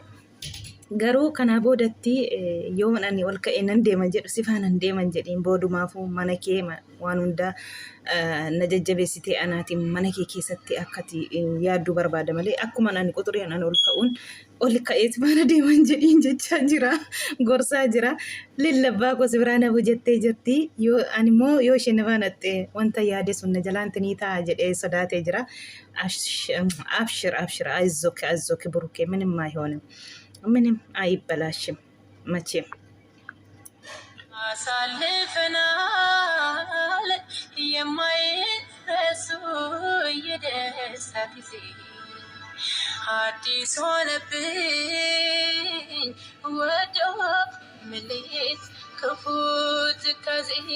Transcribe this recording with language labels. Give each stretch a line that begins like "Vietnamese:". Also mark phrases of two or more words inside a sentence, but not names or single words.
Oromo: Garuu kana boodatti yoo ani ol ka'e nan deeman jedhu si faana deeman jedhiin boodumaafuu mana kee waan hundaa na jajjabeessitee anaatiin mana kee keessatti akkati yaadduu barbaada malee akkuma ani quxureen ani ol ka'uun ol ka'ee si faana deeman jedhiin jechaa jira. Gorsaa jira. Lillabbaa koo si biraan hafu jettee jirti. Ani immoo yoo isheen faanatte wanta yaade sun na jalaantinii ta'a jedhee sodaatee jira.
Amharic: Abshir አይዞክ ብሩኬ ምንም አይሆንም። ምንም አይበላሽም መቼም። አሳልፈናል የማይረሱ የደስታ ጊዜ አዲስ ሆነብኝ ወዶ ምሌት ክፉ ትካዜ።